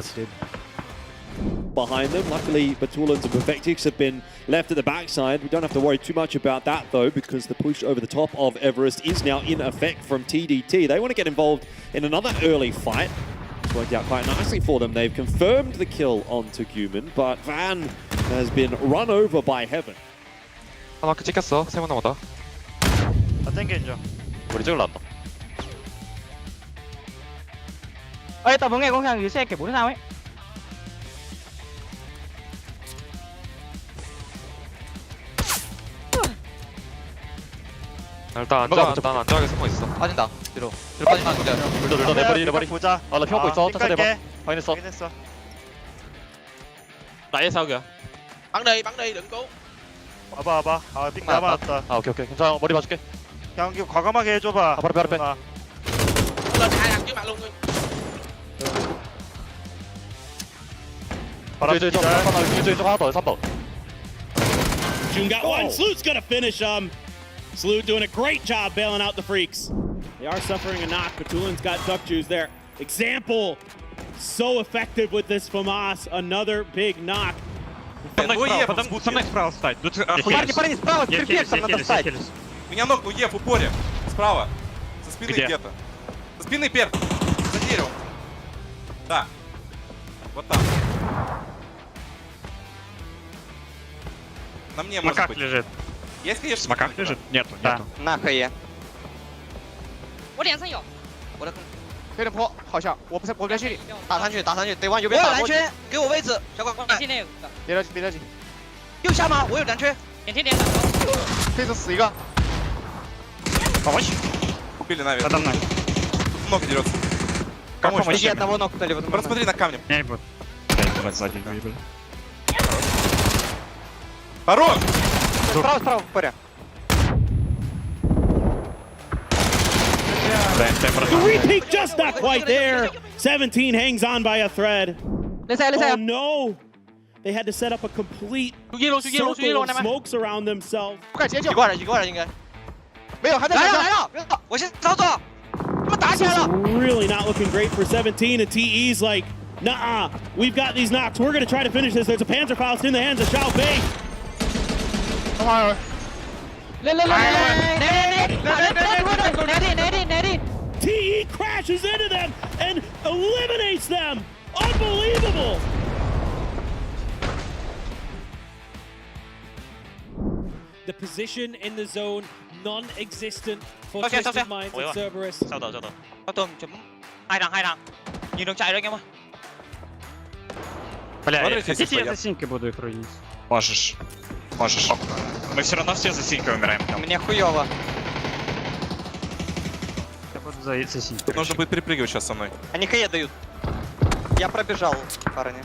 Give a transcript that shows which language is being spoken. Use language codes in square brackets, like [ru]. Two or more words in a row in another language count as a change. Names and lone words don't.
[en] Behind them, luckily Batulans and Perfectix have been left at the backside. We don't have to worry too much about that though, because the push over the top of Everest is now in effect from TDT. They want to get involved in another early fight. It's worked out quite nicely for them. They've confirmed the kill onto Guman, but Van has been run over by Heaven. [ko] 마크 찍혔어. 3번 남았다. 나 땡겨줘. 우리 쪽으로 나왔다. [vi] Ê, tao vừa nghe con thằng dưới xe kiểu 4 sao ấy. [ko] 일단 안전하게 숨어 있어. 빠진다. 뒤로 빠지면 안 돼. 물도 내버리. 보자. 나 피하고 있어. 천천히 해봐. 확인했어. 확인했어. 나의 사고야. [vi] Bắn đi, đừng cố. [ko] 와봐. 아, 삥 남았다. 아 오케이. 괜찮아. 머리 봐줄게. 그냥 과감하게 해줘봐. 바로 빼. [vi] Lên hai thằng trước mặt luôn. [ko] 저기 하나 더. 3번. [en] June got one. Sloot's gonna finish him. Sloot doing a great job bailing out the freaks. They are suffering a knock. Batulin's got duck juice there. Example. So effective with this FAMAS. Another big knock. [ru] Со мной справа встать. Парни, справа, с перфексом надо встать. Меня ног, ну в упоре. Справа. Со спины где-то. Со спины перк. За деревом. Да. Вот там. На мне может быть. лежит. Есть, конечно. Смоках лежит? Нету. [zh] 那可以。我脸上有。我的有点坡，好像我不在区里。打上去，得往右边打。我有蓝圈，给我位置，小管过来。别着急。右下吗？我有蓝圈。点。这次死一个。 [ru] Помочь? Убили наверх. Подо мной. Много дерется. Помочь. Еще одного нокнули. Посмотри на камне. Не будет. Сзади выебали. Хорош! Справа, в упоре. [en] The repeat just not quite there. 17 hangs on by a thread. Oh no! They had to set up a complete circle of smokes around themselves. [zh] 一挂人应该。没有，还在来了！我先操作。他们打起来了。 [en] Really not looking great for 17. And TE's like, nah, we've got these knocks. We're gonna try to finish this. There's a Panzerfaust in the hands of Xiao Bei. TE crashes into them and eliminates them. Unbelievable. The position in the zone non-existent for Twisted Minds and Cerberus. [vi] Sao từ. Có tôm chấm. Hai thằng. Nhìn đường chạy đấy anh em ơi. [ru] Бля, хотите я за синькой буду их руинить? Можешь. Мы все равно все за синькой умираем. Мне хуёво. Я буду за синькой. Нужно будет перепрыгивать сейчас со мной. Они хае дают. Я пробежал, парни.